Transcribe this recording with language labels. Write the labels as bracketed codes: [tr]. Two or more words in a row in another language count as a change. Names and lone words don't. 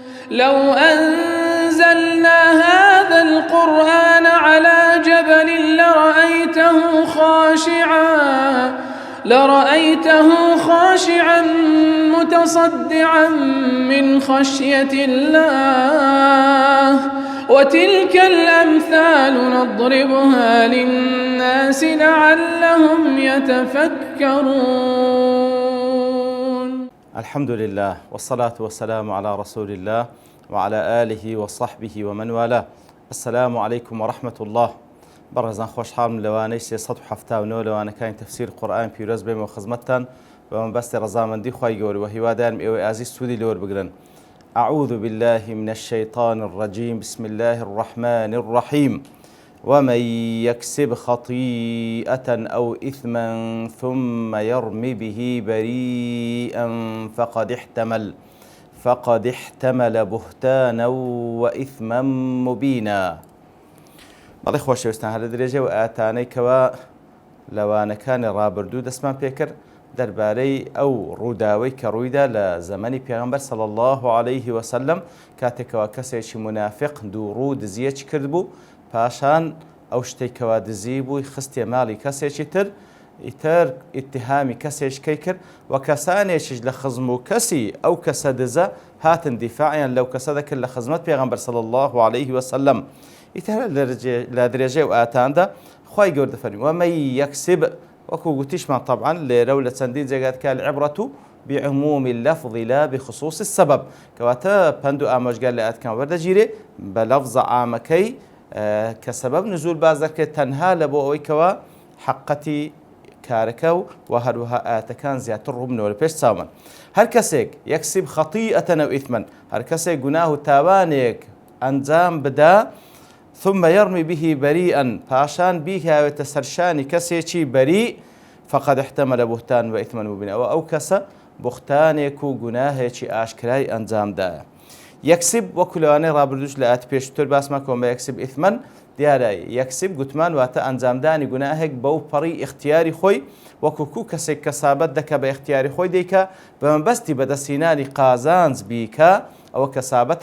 [ar] لو أنزلنا هذا القرآن على جبل لرأيته خاشعا متصدعا من خشية الله وتلك الأمثال نضربها للناس لعلهم يتفكرون. الحمد لله والصلاة والسلام على رسول الله وعلى آله وصحبه ومن والاه. السلام عليكم ورحمة الله. [ckb] بەڕێزان خۆشحاڵم لەوانەی 379 لەوانەکانی تەفسیر قورئان پیرۆز بێمەوە خزمەتتان بە مەبەستی ڕەزامەندی خوای گەورە و هیوادارم ئێوەی ئازیز سوودی لێوە بگرن. [ar] أعوذ بالله من الشيطان الرجيم بسم الله الرحمن الرحيم ومن يكسب خطيئة أو إثما ثم يرم به بريئا فقد احتمل بهتانا وإثما مبينا. [ckb] بەڵێ خۆشەویستان هەر لە درێژێ و ئاەتانەی کەوا لەوانەکانی ڕابردوو دەستمان پێکرد دەربارەی ئەو ڕووداوەی کە ڕوویدا لە زەمەنی پێغەمبەر [ar] صلی الله عليه وسلم [ckb] کاتێکەوە کەسێکی منافق دووڕوو دزیەکی کرد بوو، پاشان ئەو شتێکەوە دزی بووی خستێ ماڵی کەسێکی تر ئیتیهامی کەسێکەی کرد و کەسانێکیش لە خزم و کەسی ئەو کەسە دزە هاتن دیفاعیان لەو کەسە دەکرد لە خزمەت پێغەمبەر [ar] صلی الله عليه وسلم. [ckb] ئیتر لە درێژێ و ئاتاندا خوای گەورە دەفەرمێ [ar] ومن یەکسب، [ckb] وەکو گوتیشمان طبعا لێرە و لە چەندین جێگات کە [ar] العبرة بعموم اللفظ لا بخصوص السبب، [ckb] کەواتە پند و ئامۆژگار لە ئاەتەکان وەردەگیرێ بە لەفزە عامەکەی کە سەبەب نزول باز دەکرێت تەنها لە بۆ ئەوەی کەوە حەقەتی کارەکە و هەروەها ئاەتەکان زیاتر ڕووبنەوە لە پێش چاومان. هەر کەسێک [ar] یەکسب خەطیئەتەن ئەو ئیثمەن، [ckb] هەر کەسێک گوناه و تاوانێک ئەنجام بدا [ar] ثم يرمي به بريئا [ckb] پاشان بیکاوێتە سەرشانی کەسێکی بەری [ar] فقد احتمل بهتان وإثما مبينا، [ckb] ئەو کەسە بوختانێک و گوناهێکی ئاشکرای ئەنجامدایە. یەکسب وەکو لەوانەی ڕابردووش لە ئاەت پێشتر باسمان کۆمە [ar] یەکسب ئیثمەن [ckb] دیارە یەکسب گوتمان واتە ئەنجامدانی گوناهێک بەو پەڕی اختیاری خۆی، وەکو کەسێک کەسابەت دەکە بە اختیاری خۆی دەیکا بە مەبەستی بەدەستهێنانی قازانج بیکە، ئەوە کەسابەتە.